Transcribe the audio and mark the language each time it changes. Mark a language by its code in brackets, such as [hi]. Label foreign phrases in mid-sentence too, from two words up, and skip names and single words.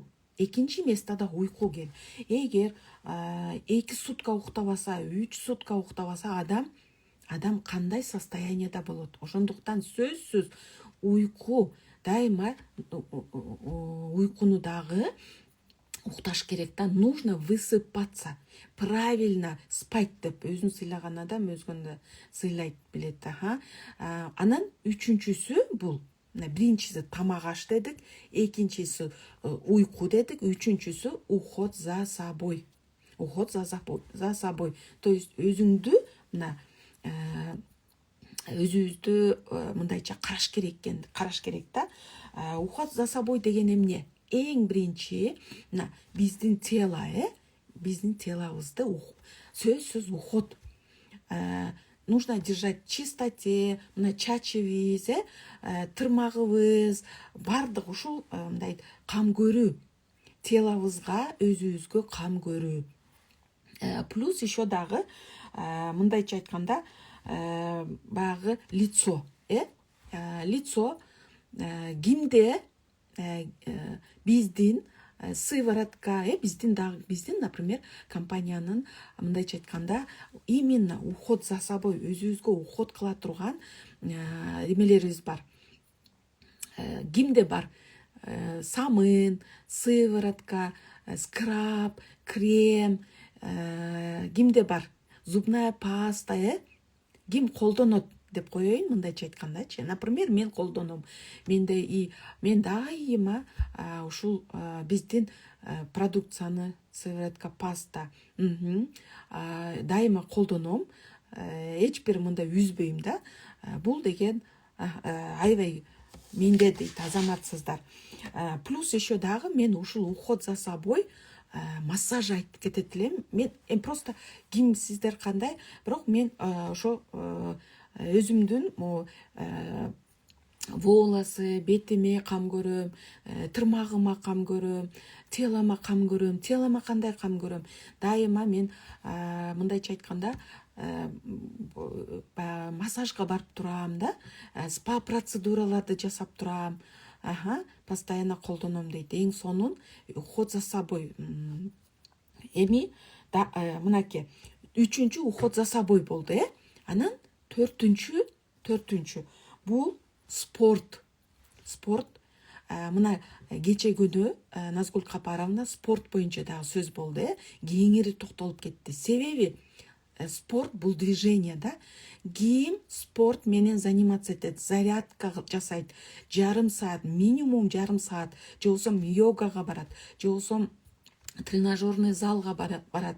[ky] Экинчи местада уйку кел. Эгер 2 сутка уктабаса, 3 сутка уктабаса, адам кандай состоянияда болот? Ошондуктан сөзсүз уйку, дайыма уйкуну дагы укташ керек да. [ru] Нужно высыпаться, правильно спать деп. [ky] Өзүн сыйлаган адам өзгөндө сыйлайт билет. Анан үчүнчүсү бул, биринчиси тамак аш дедик, экинчиси уйку дедик, үчүнчүсү [ru] уход за собой. Уход за собой. То есть [ky] өзүңдү мына өзүбүздү мындайча караш керек да. [ru] Уход за собой [ky] деген эмне? Эң биринчи мына биздин тело, биздин телобузды сөзсүз уход. [ru] Нужно держать в чистоте, [ky] мына чачыбыз, тырмагыбыз, бардык ушул мындай кам көрүү. Телобузга, өзүбүзгө кам көрүү. [ru] Плюс еще [ky] дагы мындайча айтканда баягы лицо, лицо кимде биздин сыворотка, биздин, например, компаниянын мындайча айтканда [ru] именно уход за собой, [ky] өзүбүзгө уход кыла турган эмелерибиз бар. Кимде бар? Самын, сыворотка, скраб, крем, кимде бар? [ru] Зубная паста, [ky] ким колдонот деп коеюн, мындайча айткандачы. Например, мен колдоном. Мен дайыма ушул биздин продукцияны, сыворотка, паста дайыма колдоном. Эч бир мындай үзбөйм да. Бул деген аябай менде дейт азаматсыздар. [ru] Плюс еще [ky] дагы мен ушул [ru] уход за собой [ky] массаж айтып кетет элем. Мен просто кимсиздер кандай, бирок мен ошо өзүмдүн волосы, бетиме кам көрөм, тырмагыма кам көрөм, телома кам көрөм. Телома кандай кам көрөм? Дайыма мен мындайча айтканда массажга барып турам да, спа процедураларды жасап турам. Постоянно колдоном дейт. Эң сонун [ru] уход за собой. [ky] Эми мынакей, үчүнчү [ru] уход за собой [ky] болду, Анан төртүнчү бул спорт. Мына кече күнү Назгүл Капаровна спорт боюнча дагы сөз болду, кеңири токтолуп кетти. Себеби спорт бул движение да. Ким спорт менен заниматься этет, зарядка жасайт, жарым саат, минимум жарым саат, же болбосо йогага барат, же болбосо тренажерный залга барат.